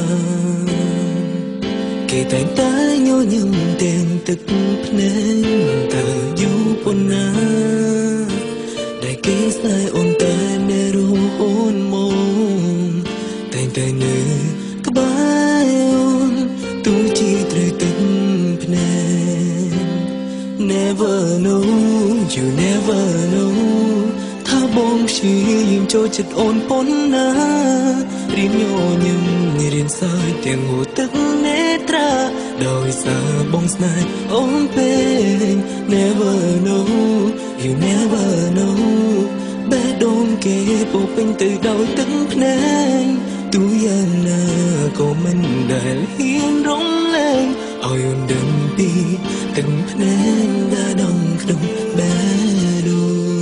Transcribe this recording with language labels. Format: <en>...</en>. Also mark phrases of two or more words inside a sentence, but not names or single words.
<km>គេតែងតែញញឹមទាំងទឹកភ្នែកតើយូរប៉ុណ្ណាដែលគេស្នេហ៍អូនតែនៅរហូតមកតែងតែនៅក្បែរអូនទោះជាត្រូវទឹកភ្នែក</km> <en>Never know, you never know</en> <km>ថាបងព្យាយាមចូលចិត្តអូនប៉ុណ្ណារៀនញញឹម រៀនសើចទាំងហូរទឹកនេត្រាដោយសារបងស្នេហ៍អូនពេក</km> <en>Never know, you never know</en> <km>បេះដូងគេពោពេញទៅដោយទឹកភ្នែកទោះយ៉ាងណាក៏មិនដែលហ៊ានរំលែងឲ្យអូនដឹងពីទឹកភ្នែកដែលដងក្នុងបេះដូង</km>